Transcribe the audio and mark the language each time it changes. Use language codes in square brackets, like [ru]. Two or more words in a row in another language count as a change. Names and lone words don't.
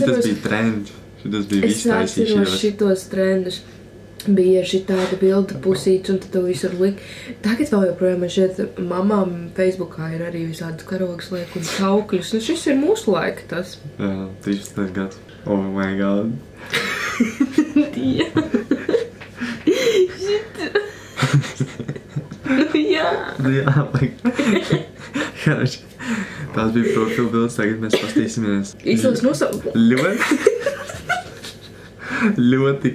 [lv] Šitas bija trend. Šitas bija viss taisīšanas. Es atceros šitos trendus. Bija šitāda bilda pusīts un tad to visur lik. Tagad vēl joprojām man šeit mamām Facebookā ir arī visādas karogas liek un saukļus. Un šis ir mūsu laika tas. Jā, 13. gads. [en] Oh my god. [lv] Jā. Jā. Jā, like... Tās bija profila bildes, tagad mēs pastīsimies. Īstos nosaukumu. Ļoti.